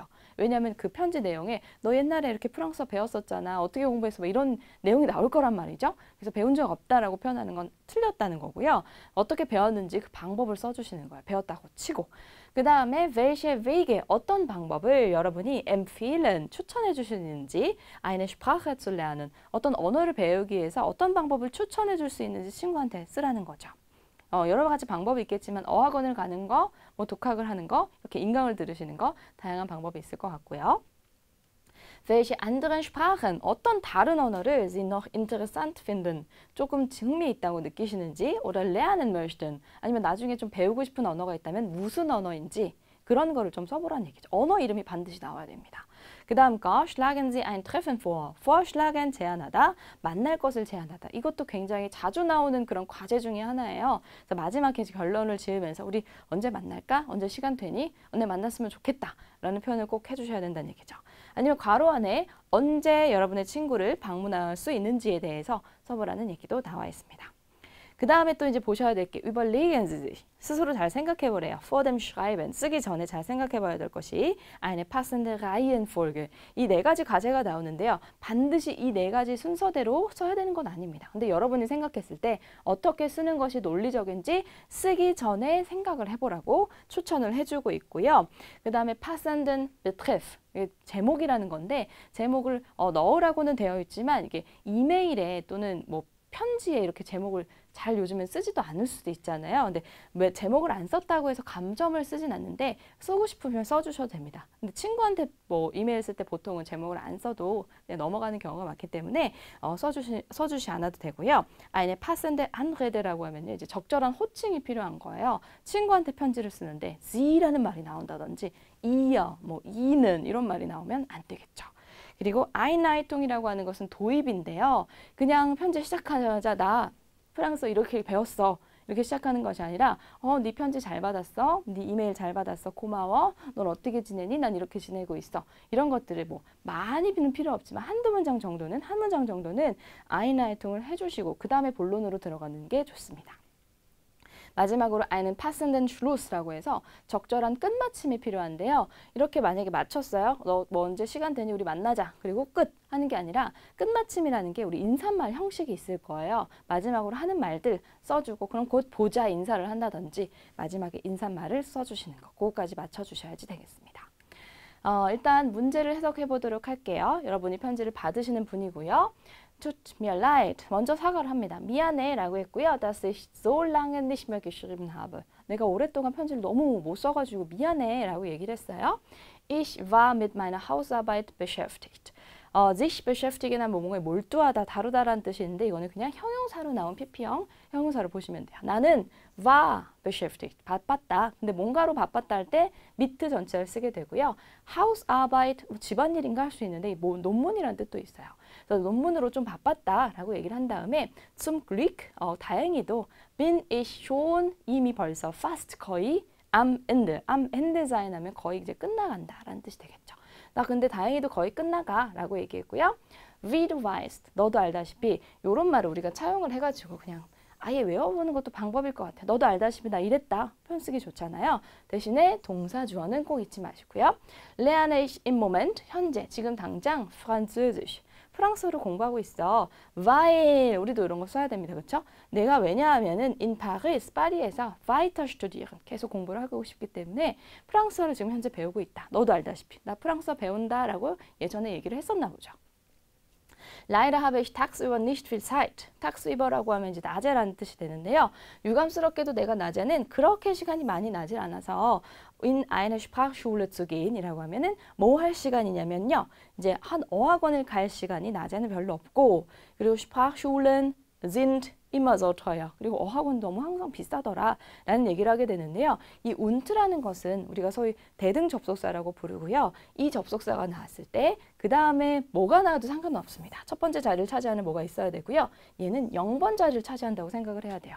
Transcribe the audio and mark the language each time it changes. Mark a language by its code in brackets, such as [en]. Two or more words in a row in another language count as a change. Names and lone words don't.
[ko] 왜냐하면 그 편지 내용에 너 옛날에 이렇게 프랑스어 배웠었잖아. 어떻게 공부했어? 뭐 이런 내용이 나올 거란 말이죠. 그래서 배운 적 없다라고 표현하는 건 틀렸다는 거고요. 어떻게 배웠는지 그 방법을 써주시는 거예요. 배웠다고 치고. 그 다음에 [de] welche Wege, [ko] 어떤 방법을 여러분이 empfehlen, 추천해 주시는지 [de] eine Sprache zu lernen, [ko] 어떤 언어를 배우기 위해서 어떤 방법을 추천해 줄 수 있는지 친구한테 쓰라는 거죠. 여러 가지 방법이 있겠지만 어학원을 가는 거, 뭐 독학을 하는 거, 이렇게 인강을 들으시는 거 다양한 방법이 있을 것 같고요. [de] Welche anderen Sprachen, [ko] 어떤 다른 언어를 [de] Sie noch interessant finden, [ko] 조금 흥미있다고 느끼시는지 [de] oder lernen möchten, [ko] 아니면 나중에 좀 배우고 싶은 언어가 있다면 무슨 언어인지 그런 거를 좀 써보라는 얘기죠. 언어 이름이 반드시 나와야 됩니다. 그 다음 거 [de] schlagen Sie ein Treffen vor. vorschlagen [ko] 제안하다, 만날 것을 제안하다. 이것도 굉장히 자주 나오는 그런 과제 중에 하나예요. 그래서 마지막에 결론을 지으면서 우리 언제 만날까? 언제 시간 되니? 언제 만났으면 좋겠다. 라는 표현을 꼭 해주셔야 된다는 얘기죠. 아니면 괄호 안에 언제 여러분의 친구를 방문할 수 있는지에 대해서 써보라는 얘기도 나와 있습니다. 그 다음에 또 이제 보셔야 될 게 [de] überlegen Sie sich. [ko] 스스로 잘 생각해 보래요. [de] vor dem Schreiben. [ko] 쓰기 전에 잘 생각해 봐야 될 것이 [de] eine passende Reihenfolge. [ko] 이 4가지 과제가 나오는데요. 반드시 이 4가지 순서대로 써야 되는 건 아닙니다. 근데 여러분이 생각했을 때 어떻게 쓰는 것이 논리적인지 쓰기 전에 생각을 해보라고 추천을 해주고 있고요. 그 다음에 [de] passenden Betreff. [ko] 제목이라는 건데 제목을 넣으라고는 되어 있지만 이게 이메일에 또는 뭐 편지에 이렇게 제목을 잘 요즘엔 쓰지도 않을 수도 있잖아요. 근데 왜 제목을 안 썼다고 해서 감점을 쓰진 않는데 쓰고 싶으면 써주셔도 됩니다. 근데 친구한테 뭐 이메일 쓸 때 보통은 제목을 안 써도 넘어가는 경우가 많기 때문에 써주시 않아도 되고요. [de] eine passende Anrede [ko] 라고 하면요, 이제 적절한 호칭이 필요한 거예요. 친구한테 편지를 쓰는데 Sie라는 말이 나온다든지 ihr, 뭐 이는 이런 말이 나오면 안 되겠죠. 그리고 Einleitung이라고 하는 것은 도입인데요. 그냥 편지 시작하자마자 나 프랑스어 이렇게 배웠어. 이렇게 시작하는 것이 아니라 네 편지 잘 받았어. 네 이메일 잘 받았어. 고마워. 넌 어떻게 지내니? 난 이렇게 지내고 있어. 이런 것들을 뭐 많이는 필요 없지만 한 문장 정도는 Einleitung을 해주시고 그 다음에 본론으로 들어가는 게 좋습니다. 마지막으로 [de] einen passenden Schluss [ko] 라고 해서 적절한 끝마침이 필요한데요. 이렇게 만약에 맞췄어요. 너 뭐 언제 시간 되니 우리 만나자. 그리고 끝 하는 게 아니라 끝마침이라는 게 우리 인사말 형식이 있을 거예요. 마지막으로 하는 말들 써주고 그럼 곧 보자 인사를 한다든지 마지막에 인사말을 써주시는 거. 그거까지 맞춰주셔야지 되겠습니다. 일단 문제를 해석해 보도록 할게요. 여러분이 편지를 받으시는 분이고요. [de] Tut mir leid. [ko] 먼저 사과를 합니다. 미안해 라고 했고요. [de] dass ich so lange nicht mehr geschrieben habe. [ko] 내가 오랫동안 편지를 너무 못 써가지고 미안해 라고 얘기를 했어요. [de] Ich war mit meiner Hausarbeit beschäftigt. sich beschäftigen [ko] 은 뭔가에 몰두하다, 다루다라는 뜻이 있는데 이거는 그냥 형용사로 나온 PP형 형용사를 보시면 돼요. [de] 나는 war beschäftigt, [ko] 바빴다. 근데 뭔가로 바빴다 할 때 mit 전체를 쓰게 되고요. Hausarbeit, 집안일인가 할 수 있는데 뭐 논문이라는 뜻도 있어요. 그래서 논문으로 좀 바빴다라고 얘기를 한 다음에 [de] zum Glück, [ko] 다행히도 [de] bin ich schon, [ko] 이미 벌써 fast, 거의 [de] am Ende sein [ko] 하면 거의 이제 끝나간다라는 뜻이 되겠죠. 나 근데 다행히도 거의 끝나가 라고 얘기했고요. [de] Wie du weißt, [ko] 너도 알다시피 이런 말을 우리가 차용을 해가지고 그냥 아예 외워보는 것도 방법일 것 같아. 너도 알다시피 나 이랬다. 표현 쓰기 좋잖아요. 대신에 동사 주어는 꼭 잊지 마시고요. [de] Lerne ich im Moment, [ko] 현재, 지금 당장 Französisch. 프랑스어를 공부하고 있어. weil, 우리도 이런 거 써야 됩니다. 그렇죠? 내가 왜냐하면은 [de] in Paris, [ko] 파리에서 [de] weiter studieren, [ko] 계속 공부를 하고 싶기 때문에 프랑스어를 지금 현재 배우고 있다. 너도 알다시피 나 프랑스어 배운다라고 예전에 얘기를 했었나 보죠. [de] Leider habe ich tagsüber nicht viel Zeit. [ko] tagsüber라고 하면 이제 낮에라는 뜻이 되는데요. 유감스럽게도 내가 낮에는 그렇게 시간이 많이 나질 않아서 [de] in eine Sprachschule zu gehen [ko] 이라고 하면은 뭐 할 시간이냐면요. 이제 한 어학원을 갈 시간이 낮에는 별로 없고 그리고 [de] Sprachschulen sind immer so teuer. [ko] 그리고 어학원 너무 항상 비싸더라 라는 얘기를 하게 되는데요. 이 un트라는 것은 우리가 소위 대등 접속사라고 부르고요. 이 접속사가 나왔을 때 그 다음에 뭐가 나와도 상관없습니다. 첫 번째 자리를 차지하는 뭐가 있어야 되고요. 얘는 0번 자리를 차지한다고 생각을 해야 돼요.